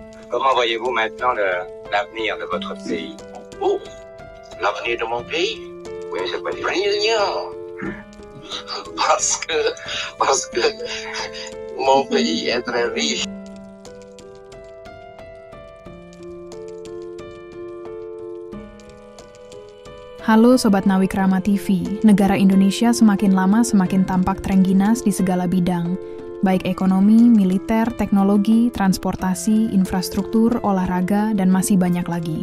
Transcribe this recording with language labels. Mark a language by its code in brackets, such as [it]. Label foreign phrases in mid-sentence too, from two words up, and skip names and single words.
[fr] Comment voyez-vous maintenant l'avenir de votre pays? Oh, l'avenir de mon pays? Oui, c'est pas difficile. Brillant. Parce que mon pays est très riche. [id] Halo Sobat Nawikrama TV, negara Indonesia semakin lama semakin tampak terengginas di segala bidang, baik ekonomi, militer, teknologi, transportasi, infrastruktur, olahraga, dan masih banyak lagi.